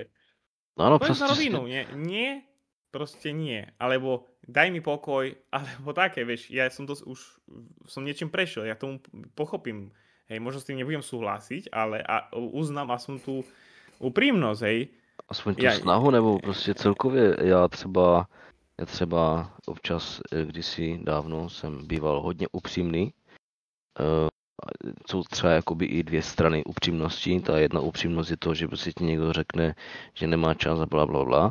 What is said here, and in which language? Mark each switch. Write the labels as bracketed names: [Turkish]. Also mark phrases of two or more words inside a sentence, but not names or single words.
[Czech] Ano, [Slovak] povedz na [Czech] prostě [Slovak] rovinu, nie, proste nie. Alebo daj mi pokoj, alebo také, vieš, ja som to už som niečím prešiel, ja tomu pochopím. Hej, možno s tým nebudem súhlasiť, ale uznám a som tu úprimnosť, hej. [Czech] aspoň tu snahu, nebo prostě celkově já třeba občas, kdysi dávno jsem býval hodně upřímný. Jsou třeba jakoby i dvě strany upřímnosti. Ta jedna upřímnost je to, že prostě ti někdo řekne, že nemá čas a bla bla bla.